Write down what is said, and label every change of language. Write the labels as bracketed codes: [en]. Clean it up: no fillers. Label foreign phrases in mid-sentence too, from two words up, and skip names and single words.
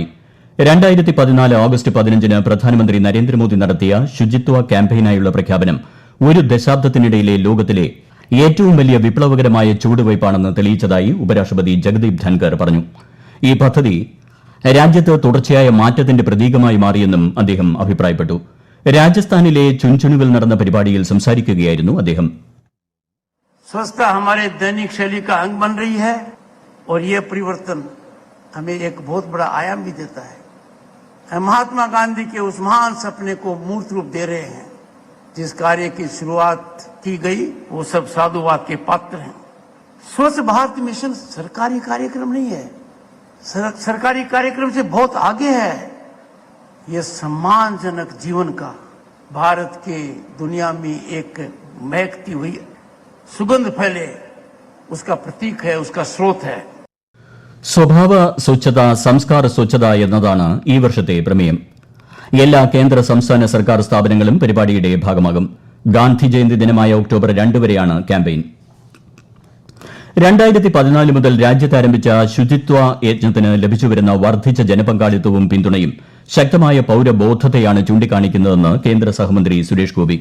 [ml] 2014 ഓഗസ്റ്റ് 15 പ്രധാനമന്ത്രി നരേന്ദ്രമോദി നടത്തിയ ശുചിത്വ ക്യാമ്പയിനായുള്ള പ്രഖ്യാപനം 1 ദശാബ്ദത്തിനിടയിലെ ലോകത്തിലെ ഏറ്റവും വലിയ വിപ്ലവകരമായ ചുവടുവയ്പ്പാണെന്ന് തെളിയിച്ചതായി ഉപരാഷ്ട്രപതി ജഗദീപ് ധൻകർ പറഞ്ഞു. ഈ പദ്ധതി രാജ്യത്ത് തുടർച്ചയായ മാറ്റത്തിന്റെ പ്രതീകമായി മാറിയെന്നും അദ്ദേഹം അഭിപ്രായപ്പെട്ടു. രാജസ്ഥാനിലെ ചുൻചുനുവിൽ നടന്ന പരിപാടിയിൽ സംസാരിക്കുകയായിരുന്നു അദ്ദേഹം. [hi] स्वच्छता हमारे दैनिक शैली का अंग बन रही है और ये परिवर्तन हमें एक बहुत बड़ा आयाम भी देता है. महात्मा गांधी के उस महान सपने को मूर्त रूप दे रहे हैं. जिस कार्य की शुरुआत की गई वो सब साधुवाद के पात्र हैं. स्वच्छ भारत मिशन सरकारी कार्यक्रम नहीं है, सरकारी कार्यक्रम से बहुत आगे है. ये सम्मानजनक जीवन का भारत के दुनिया में एक महकती हुई सुगंध फैले उसका प्रतीक है, उसका स्रोत है. [ml] സ്വഭാവ സ്വച്ഛത, സംസ്കാര സ്വച്ഛത എന്നതാണ് ഈ വർഷത്തെ പ്രമേയം. എല്ലാ കേന്ദ്ര സംസ്ഥാന സർക്കാർ സ്ഥാപനങ്ങളും പരിപാടിയുടെ ഭാഗമാകും. ഗാന്ധി ജയന്തി ദിനമായ ഒക്ടോബർ 2 വരെയാണ് ക്യാമ്പയിൻ. 2014 മുതൽ രാജ്യത്ത് ആരംഭിച്ച ശുചിത്വ യജ്ഞത്തിന് ലഭിച്ചുവരുന്ന വർദ്ധിച്ച ജനപങ്കാളിത്തവും പിന്തുണയും ശക്തമായ പൌരബോധത്തെയാണ് ചൂണ്ടിക്കാണിക്കുന്നതെന്ന് കേന്ദ്ര സഹമന്ത്രി സുരേഷ് ഗോപി.